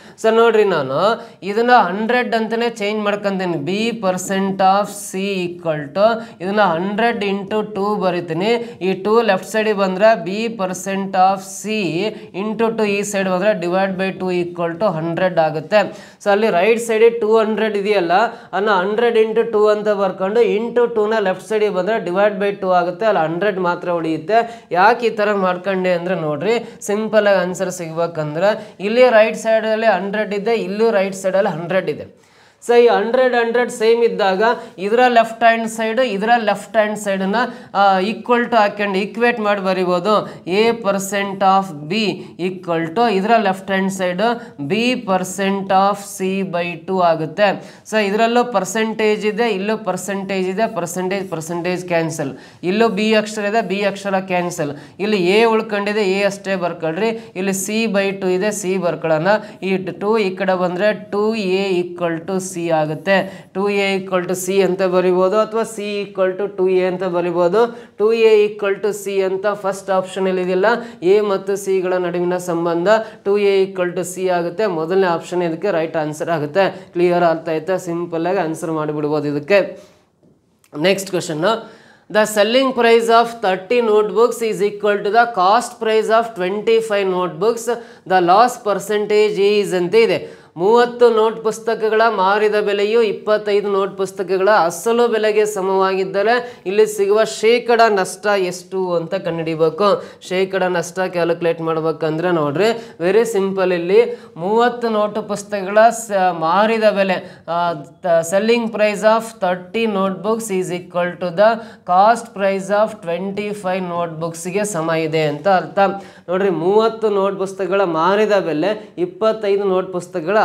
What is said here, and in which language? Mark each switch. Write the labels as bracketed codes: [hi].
[kn] So ನೋಡ್ರಿ, ನಾನು ಇದನ್ನ 100 ಅಂತಾನೆ ಚೇಂಜ್ ಮಾಡ್ಕೊಂತೀನಿ. B% of C = ಇದನ್ನ 100 × 2 ಬರೀತೀನಿ. ಈ 2 ಲೆಫ್ಟ್ ಸೈಡಿಗೆ ಬಂದ್ರೆ B% of C × 2 ಈ ಸೈಡ್ ಬಂದ್ರೆ ಡಿವೈಡ್ ಬೈ 2 = 100 ಆಗುತ್ತೆ. ಸೊ ಅಲ್ಲಿ ರೈಟ್ ಸೈಡ್ 200 ಇದೆಯಲ್ಲ, ಅನ್ನ 100 × 2 ಅಂತ ಬರ್ಕೊಂಡು ಇಂಟು 2ನ ಲೆಫ್ಟ್ ಸೈಡಿಗೆ ಬಂದ್ರೆ ಡಿವೈಡ್ ಬೈ 2 ಆಗುತ್ತೆ. ಅಲ್ಲಿ 100 ಮಾತ್ರ ಉಳಿಯುತ್ತೆ. ಯಾಕೆ ಈ ಥರ ಮಾಡ್ಕೊಂಡೆ ಅಂದರೆ ನೋಡ್ರಿ, ಸಿಂಪಲ್ ಆಗಿ ಆನ್ಸರ್ ಸಿಗ್ಬೇಕಂದ್ರೆ ಇಲ್ಲಿ ರೈಟ್ ಸೈಡಲ್ಲಿ 100 ಇದೆ, ಇಲ್ಲೂ ರೈಟ್ ಸೈಡಲ್ಲಿ 100 ಇದೆ. ಸೊ ಈ 100 ಸೇಮ್ ಇದ್ದಾಗ ಇದರ ಲೆಫ್ಟ್ ಹ್ಯಾಂಡ್ ಸೈಡ್ ಇದರ ಲೆಫ್ಟ್ ಹ್ಯಾಂಡ್ ಸೈಡನ್ನ ಈಕ್ವಲ್ ಟು ಹಾಕೊಂಡು ಈಕ್ವೇಟ್ ಮಾಡಿ ಬರಿಬೋದು. A% of B = ಇದರ left hand side B% of C/2 ಆಗುತ್ತೆ. ಸೊ ಇದರಲ್ಲೂ ಪರ್ಸೆಂಟೇಜ್ ಇದೆ, ಇಲ್ಲೂ ಪರ್ಸೆಂಟೇಜ್ ಇದೆ, ಪರ್ಸೆಂಟೇಜ್ ಕ್ಯಾನ್ಸಲ್. ಇಲ್ಲೂ B ಅಕ್ಷರ ಇದೆ, B ಅಕ್ಷರ ಕ್ಯಾನ್ಸಲ್. ಇಲ್ಲಿ A ಉಳ್ಕೊಂಡಿದೆ, A ಅಷ್ಟೇ ಬರ್ಕೊಳ್ರಿ. ಇಲ್ಲಿ C/2 ಇದೆ, C ಬರ್ಕೊಳ್ಳೋಣ. ಈ 2 ಈ ಕಡೆ ಬಂದರೆ 2A = C ಆಗುತ್ತೆ. 2A = C ಅಂತ ಬರಿಬೋದು ಅಥವಾ C = 2A ಅಂತ ಬರಿಬೋದು. 2A = C ಅಂತ ಫಸ್ಟ್ ಆಪ್ಷನ್ ಅಲ್ಲಿ ಇದೆಯಲ್ಲ, A ಮತ್ತು C ಗಳ ನಡುವಿನ ಸಂಬಂಧ 2A = C ಆಗುತ್ತೆ. ಮೊದಲನೇ ಆಪ್ಷನ್ ಇದಕ್ಕೆ ರೈಟ್ ಆನ್ಸರ್ ಆಗುತ್ತೆ. ಕ್ಲಿಯರ್ ಅರ್ಥ ಆಯ್ತಾ? ಸಿಂಪಲ್ ಆಗಿ ಆನ್ಸರ್ ಮಾಡಿಬಿಡ್ಬೋದು ಇದಕ್ಕೆ. Next question. [en] The selling price of 30 notebooks is equal to the cost price of 25 notebooks. The loss percentage is [kn] ಅಂತ ಇದೆ. 30 ನೋಟ್ ಪುಸ್ತಕಗಳ ಮಾರಿದ ಬೆಲೆಯು 25 ನೋಟ್ ಪುಸ್ತಕಗಳ ಅಸಲು ಬೆಲೆಗೆ ಸಮವಾಗಿದ್ದರೆ ಇಲ್ಲಿ ಸಿಗುವ ಶೇಕಡ ನಷ್ಟ ಎಷ್ಟು ಅಂತ ಕಂಡುಹಿಡಿಬೇಕು. ಶೇಕಡ ನಷ್ಟ ಕ್ಯಾಲ್ಕುಲೇಟ್ ಮಾಡ್ಬೇಕಂದ್ರೆ ನೋಡ್ರಿ, ವೆರಿ ಸಿಂಪಲ್. ಇಲ್ಲಿ 30 ನೋಟು ಪುಸ್ತಕಗಳ ಮಾರಿದ ಬೆಲೆ [en] selling price of 30 notebooks is equal to the cost price of 25 ನೋಟ್ಬುಕ್ಸ್ಗೆ [kn] ಸಮ ಇದೆ ಅಂತ ಅರ್ಥ. ನೋಡ್ರಿ, 30 ನೋಟ್ ಪುಸ್ತಕಗಳ ಮಾರಿದ ಬೆಲೆ 25 ನೋಟ್ ಪುಸ್ತಕಗಳ